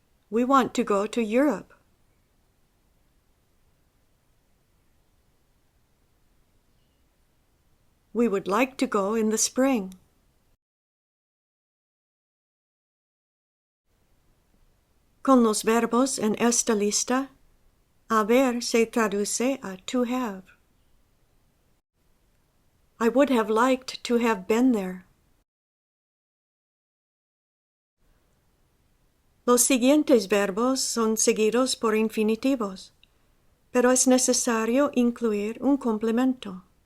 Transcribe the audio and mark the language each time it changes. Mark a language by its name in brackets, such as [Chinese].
[English] We want to go to Europe. We would like to go in the spring. [Spanish] Con los verbos en esta lista, haber se traduce a [English] to have. I would have liked to have been there. [Spanish] Los siguientes verbos son seguidos por infinitivos, pero es necesario incluir un complemento.